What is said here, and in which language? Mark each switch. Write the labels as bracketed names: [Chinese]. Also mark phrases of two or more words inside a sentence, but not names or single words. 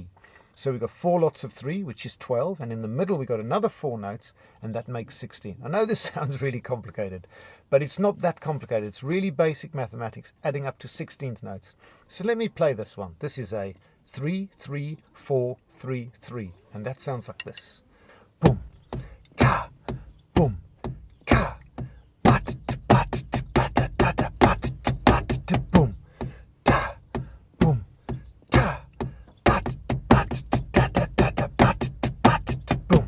[English] So we've got 4 lots of 3, which is 12, and in the middle we've got another 4 notes, and that makes 16. I know this sounds really complicated, but it's not that complicated. It's really basic mathematics, adding up to 16th notes. So let me play this one. This is a 3, 3, 4, 3, 3, and that sounds like this. Boom. Ka, boom, ka, bat, bat, bat, bat, bat, bat, boom, ta, boom, ta, bat, bat, bat, bat, boom.